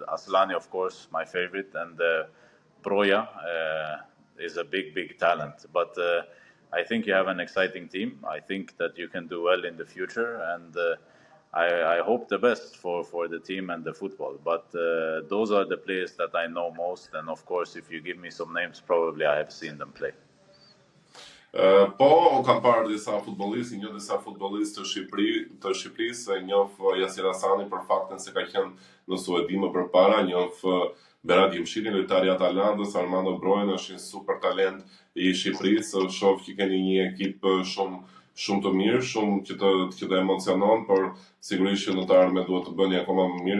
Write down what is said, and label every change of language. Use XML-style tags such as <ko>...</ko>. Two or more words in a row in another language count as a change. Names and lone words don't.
<en>Aslani, of course, my favorite. And Broja is a big talent. But I think you have an exciting team. I think that you can do well in the future. And I hope the best for the team and the football. But those are the players that I know most. And of course, if you give me some names, probably I have seen them play.</en> <sq>Po, kam parë disa futbollistë, një disa futbollistë të Shqipërisë, njoh Yasir Hasani për faktin se ka qenë në Suedi më përpara, njoh Berat Jimshitin, lojtari i Atalantës, Armando Broja është një super talent i Shqipërisë, shoh që keni një ekip shumë të mirë, shumë që të emocionon, por sigurisht që në të ardhmen duhet të bëni akoma më mirë.</sq>